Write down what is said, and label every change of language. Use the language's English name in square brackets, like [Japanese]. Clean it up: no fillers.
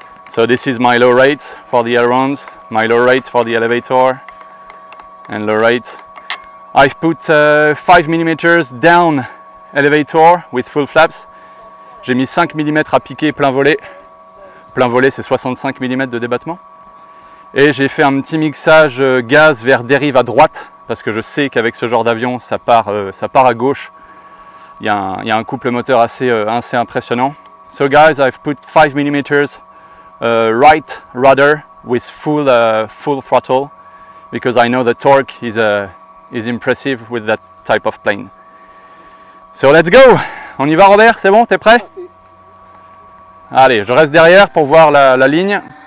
[English] So this is my low rate for the ailerons, my low rate for the elevator, and low rate. I've put 5 mm down elevator with full flaps. [French] J'ai mis 5 mm à piquer plein volet. Plein volet, c'est 65 mm de débattement. Et j'ai fait un petit mixage gaz vers dérive à droite, parce que je sais qu'avec ce genre d'avion, ça part à gauche. Il y a un couple moteur assez impressionnant. [English] So guys, I've put 5 mm right rudder with full throttle, because I know the torque is impressive with that type of plane. So let's go! [French] On y va Robert, c'est bon, t'es prêt? Allez, je reste derrière pour voir la ligne.